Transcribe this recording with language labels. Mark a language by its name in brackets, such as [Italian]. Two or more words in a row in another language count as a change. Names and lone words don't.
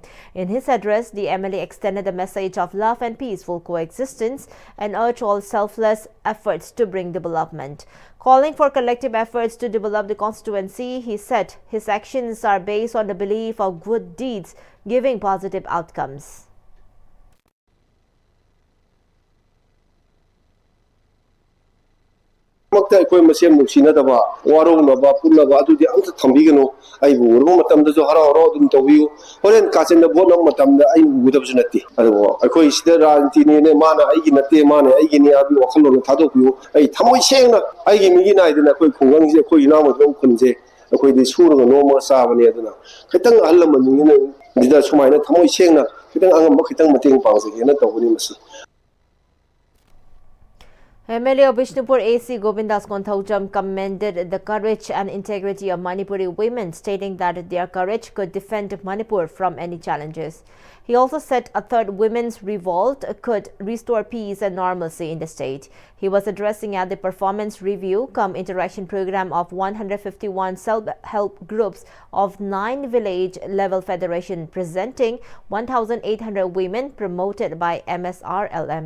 [English] In his address, the MLA extended a message of love and peaceful coexistence and urged all selfless efforts to bring development. Calling for collective efforts to develop the constituency, he said his actions are based on the belief of good deeds giving positive outcomes. [Manipuri] ꯑꯩꯈꯣꯏ ꯃꯁꯦꯟ ꯅꯨꯡꯁꯤꯅꯗꯕ ꯋꯥꯔꯧꯅꯕ ꯄꯨꯟꯅꯕ ꯑꯗꯨꯗꯤ ꯑꯝꯇ ꯊꯝꯕꯤꯒꯅꯨ ꯑꯩꯕꯨ ꯎꯔꯕ ꯃꯇꯝꯗꯁꯨ ꯍꯔꯥꯎ ꯍꯔꯥꯎ ꯑꯗꯨꯝ ꯇꯧꯕꯤꯌꯨ ꯍꯣꯔꯦꯟ ꯀꯥꯆꯤꯟꯗ ꯚꯣꯠ ꯂꯧꯕ ꯃꯇꯝꯗ ꯑꯩꯕꯨ ꯎꯒꯗꯕꯁꯨ ꯅꯠꯇꯦ ꯑꯗꯨꯕꯨ ꯑꯩꯈꯣꯏ ꯁꯤꯗ ꯔꯥꯖꯅꯤꯇꯤꯅꯦ ꯃꯥꯅ ꯑꯩꯒꯤ ꯅꯠꯇꯦ ꯃꯥꯅ ꯑꯩꯒꯤꯅꯤ ꯍꯥꯏꯕꯒꯤ ꯋꯥꯈꯜꯂꯣꯟꯗ ꯊꯥꯗꯣꯛꯄꯤꯌꯨ ꯑꯩ ꯊꯃꯣꯏ ꯁꯦꯡꯅ ꯑꯩꯒꯤ ꯃꯤꯒꯤ ꯅꯥꯏꯗꯅ ꯑꯩꯈꯣꯏ ꯈꯨꯡꯒꯪꯁꯦ ꯑꯩꯈꯣꯏ ꯏꯅꯥꯎꯃꯗꯨ ꯈꯨꯟꯁꯦ ꯑꯩꯈꯣꯏꯗꯤ ꯁꯨꯔꯒ ꯅꯣꯝꯃꯒ ꯆꯥꯕꯅꯦ ꯑꯗꯨꯅ ꯈꯤꯇꯪ ꯑꯍꯜ ꯂꯃꯟꯁꯤꯡꯁꯤꯅ ꯁꯨꯃꯥꯏꯅ ꯊꯃꯣꯏ ꯁꯦꯡꯅ ꯈꯤꯇꯪ ꯑꯉꯝꯕ ꯈꯤꯇꯪ ꯃꯇꯦꯡ ꯄꯥꯡꯖꯒꯦꯅ ꯇꯧꯕꯅꯤ ꯃꯁꯤ [English] MLA of Bishnupur AC Govindas Konthaujam commended the courage and integrity of Manipuri women, stating that their courage could defend Manipur from any challenges. He also said a third women's revolt could restore peace and normalcy in the state. He was addressing at the performance review cum interaction program of 151 self-help groups of 9 village-level federation presenting 1,800 women promoted by MSRLM.